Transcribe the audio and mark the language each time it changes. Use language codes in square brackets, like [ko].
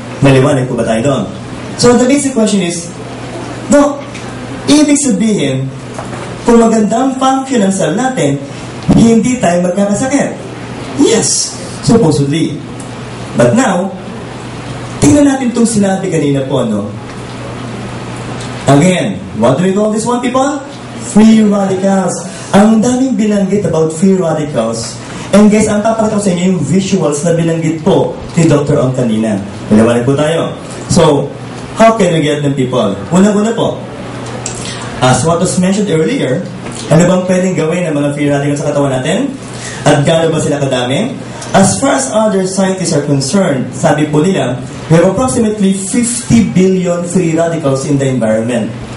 [tl] Maliwanag po ba tayo doon? [en] So the basic question is, [tl] Doc, ibig sabihin, kung magandang function ng cell natin, hindi tayo magkakasakit. [en] Yes, supposedly. But now, [tl] tingnan natin itong sinabi kanina po, no? [en] Again, what do we call this one, people? Free radicals. [tl] Ang daming binanggit about free radicals. And guys, ang papakita ko sa inyo yung visuals na binanggit po ni Dr. Ong kanina. Palawanag po tayo. [en] So, how can we get them, people? [tl] Una-una po, [en] as what was mentioned earlier, [tl] ano bang pwedeng gawin ng mga free radicals sa katawan natin? At gaano ba sila kadami? [en] As far as other scientists are concerned, [tl] sabi po nila, [en] we have approximately 50 billion free radicals in the environment.